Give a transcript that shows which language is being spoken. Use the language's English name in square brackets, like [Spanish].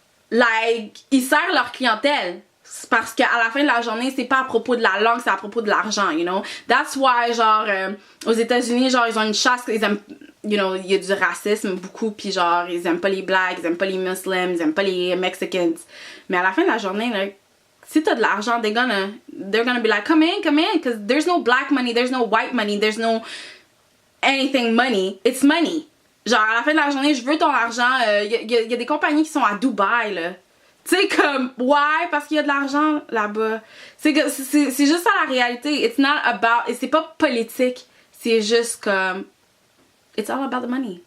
[French] Like, ils servent leur clientèle. Parce qu'à la fin de la journée, c'est pas à propos de la langue, c'est à propos de l'argent, you know. That's why, genre, aux États-Unis, genre, ils ont une chasse, ils aiment you know, il y a du racisme beaucoup, puis genre, ils aiment pas les blacks, ils aiment pas les muslims, ils aiment pas les mexicans. Mais à la fin de la journée, là, si t'as de l'argent, [English] they're gonna be like, come in, because there's no black money, there's no white money, there's no anything money, it's money. [French] Genre, à la fin de la journée, je veux ton argent, y a des compagnies qui sont à Dubaï, là. Tu sais, comme, ouais, parce qu'il y a de l'argent là-bas. C'est juste ça la réalité. [English] It's not about, [French] et c'est pas politique, c'est juste comme, [English] it's all about the money.